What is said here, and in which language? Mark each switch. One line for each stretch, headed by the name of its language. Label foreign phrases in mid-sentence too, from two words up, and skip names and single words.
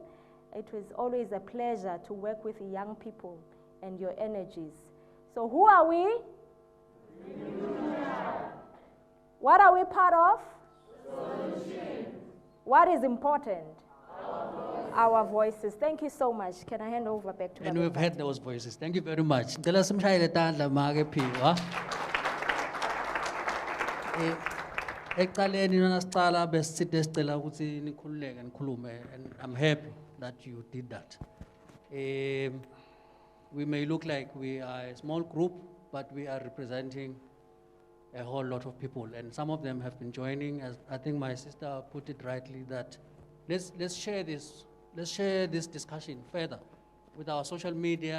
English: It was always a pleasure to work with young people and your energies. So who are we? What are we part of? Solution. What is important? Our voices. Thank you so much. Can I hand over back to And we've heard those voices. Thank you very much.
Swati: Ngicela simshayele tandla make Phiwa. Ekuqaleni nona sicala besithe sicela ukuthi nikhululeke nikhulume,
English: and I'm happy that you did that. We may look like we are a small group, but we are representing a whole lot of people, and some of them have been joining. As I think my sister put it rightly, that let's share this discussion further with our social media.